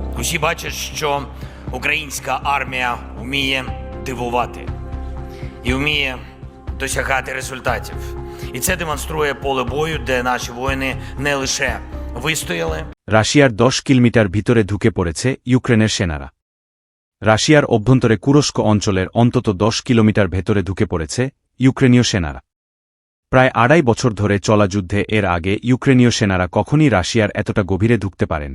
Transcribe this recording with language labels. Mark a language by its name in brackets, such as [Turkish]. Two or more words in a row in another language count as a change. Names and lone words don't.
[Ukrainian] всі бачать, що українська армія вміє дивувати і вміє досягати результатів. І це демонструє поле бою, де наші воїни не лише вистояли. [Bangla] রাশিয়ার 10 কিলোমিটার ভিতরে ঢুকে পড়েছে ইউক্রেনের সেনারা। রাশিয়ার অভ্যন্তরে কুরস্ক অঞ্চলের অন্তত 10 কিলোমিটার ভেতরে ঢুকে পড়েছে ইউক্রেনীয় সেনারা। প্রায় 2.5 বছর ধরে চলা যুদ্ধে এর আগে ইউক্রেনীয় সেনারা কখনই রাশিয়ার এতটা গভীরে ঢুকতে পারেন।